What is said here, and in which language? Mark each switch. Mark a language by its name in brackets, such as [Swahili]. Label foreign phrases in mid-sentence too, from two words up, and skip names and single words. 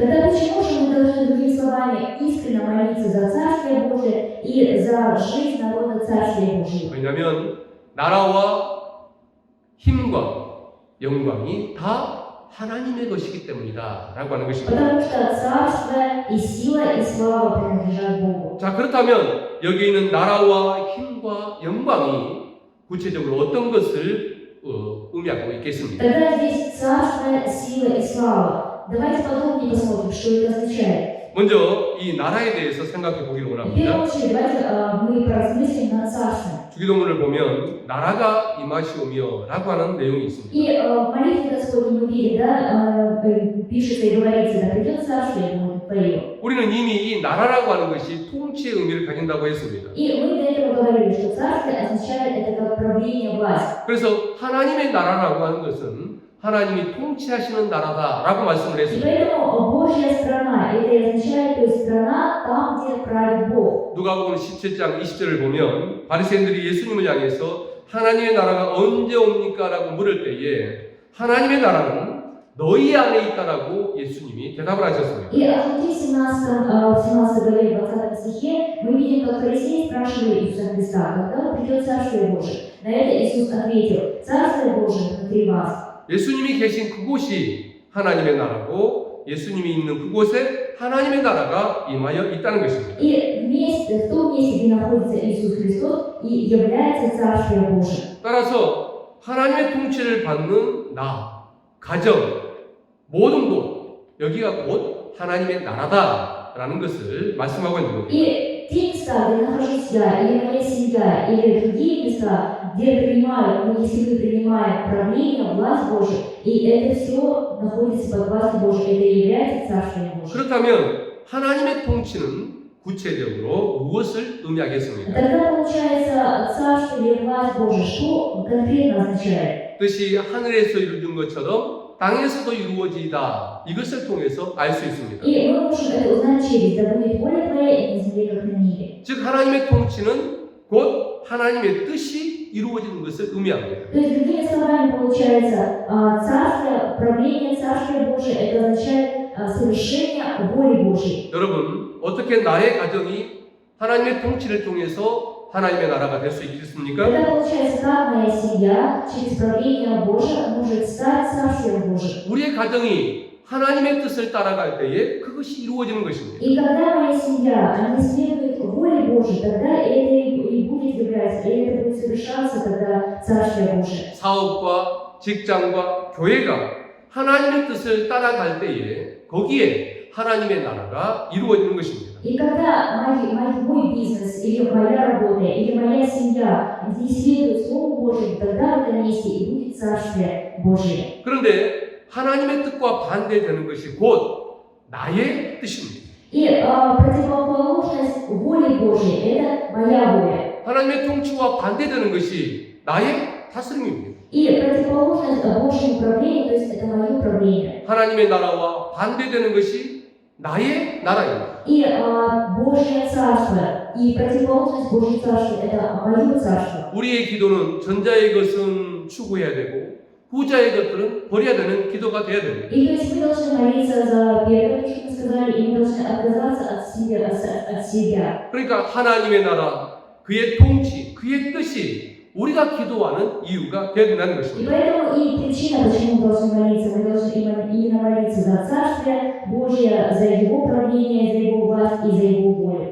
[Russian] Тогда почему же мы должны, другими словами, искренне молиться за Царствие Божие и за жизнь народа Царствия Божьего? [Korean] 왜냐하면 나라와 힘과 영광이 다 하나님의 것이기 때문이다 라고 하는 것입니다. [Russian] Потому что царство и сила и слава принадлежат Богу. [Korean] 자, 그렇다면 여기 있는 나라와 힘과 영광이 구체적으로 어떤 것을 의미하고 있겠습니까? [Russian] Тогда здесь царство, сила и слава. Давайте подробнее посмотрим, что это означает. [Korean] 먼저 이 на라에 대해서 생각해 보기를 [Russian] В первую [Korean] 원합니다. [Russian] очередь, давайте мы поразмыслим над царством. [Korean] 주기도문을 보면 나라가 임하시오며 라고 하는 내용이 있습니다. [Russian] И в молитве Господней мы видим, да, пишется и говорится, да придет царствие будет Твое. [Korean] 우리는 이미 이 나라라고 하는 것이 통치의 의미를 가진다고 했습니다. [Russian] И мы до этого говорили, что царствие означает это как правление, власть. [Korean] 그래서 하나님의 나라라고 하는 것은 하나님이 통치하시는 나라다라고 말씀을 [Russian] И [Korean] 했습니다. [Russian] поэтому Божья страна, это означает, то есть страна там, где правит Бог. [Korean] 누가복음 17장 20절을 보면 바리새인들이 예수님을 향해서 하나님의 나라가 언제 옵니까? 라고 물을 때에 하나님의 나라는 너희 안에 있다라고 예수님이 대답을 하셨습니다. [Russian] И от Луки 17 главе 20 стихе мы видим, как фарисеи спрашивали Иисуса Христа, когда придет Царствие Божие. На это Иисус ответил, Царствие Божие внутри вас. [Korean] 예수님이 계신 그곳이 하나님의 나라고 예수님이 있는 그곳에 하나님의 나라가 임하여 있다는 것입니다. [Russian] И в том месте, где находится Иисус Христос, и является Царствие Божие. [Korean] 따라서 하나님의 통치를 받는 나, 가정, 모든 곳, 여기가 곧 하나님의 나라다라는 것을 말씀하고 있는 겁니다. [Russian] И те места, где нахожусь я, или моя семья, или другие места, где принимают, если мы принимаем правление, власть Божию, и это все находится под властью Божией, это и является Царствием Божьим. [Korean] 그렇다면 하나님의 통치는 구체적으로 무엇을 의미하겠습니까? [Russian] Тогда получается Царство или власть Божия, что конкретно означает? [Korean] 뜻이 하늘에서 이루어진 것처럼 땅에서도 이루어지다. 이것을 통해서 알 수 있습니다. [Russian] И мы можем это узнать через «Да будет воля Твоя и на земле, как на небе». [Korean] 즉 하나님의 통치는 곧 하나님의 뜻이 이루어지는 것을 의미합니다. [Russian] То есть, другими словами, получается, царство, правление Царствия Божия, это означает совершение воли Божьей. [Korean] 여러분, 어떻게 나의 가정이 하나님의 통치를 통해서 하나님의 나라가 될 수 있겠습니까? [Russian] Тогда получается, как моя семья через правление Божие может стать Царствием Божьим. [Korean] 우리의 가정이 하나님의 뜻을 따라갈 때에 그것이 이루어지는 것입니다. [Russian] И когда моя семья, она следует воле Божьей, тогда это и будет являться, и это будет совершаться, тогда Царствие Божие. [Korean] 사업과 직장과 교회가 하나님의 뜻을 따라갈 때에 거기에 하나님의 나라가 이루어지는 것입니다. [Russian] И когда мой бизнес, или моя работа, или моя семья не следует Слову Божьему, тогда в этом месте и будет Царствие Божие. [Korean] 그런데 하나님의 뜻과 반대되는 것이 곧 나의 뜻입니다. [Russian] И противоположность воли Божьей – это моя воля. [Korean] 하나님의 통치와 반대되는 것이 나의 다스림입니다. [Russian] И противоположность Божьему управлению, то есть это мое управление. [Korean] 하나님의 나라와 반대되는 것이 나의 나라입니다. [Russian] И Божье Царство, и противоположность Божьего Царства – это мое Царство. [Korean] 우리의 기도는 전자의 것은 추구해야 되고 후자의 것들은 버려야 되는 기도가 되어야 됩니다. [Russian] И то есть мы должны молиться за первое, что мы сказали, и мы должны отказаться от себя. [Korean] 그러니까 하나님의 나라, 그의 통치, 그의 뜻이 우리가 기도하는 이유가 되어야 된다는 [Russian] И [Korean] 것입니다. [Russian] поэтому и причина, почему мы должны молиться, мы должны именно молиться за Царствие Божье, за Его правление, за Его власть и за Его волю.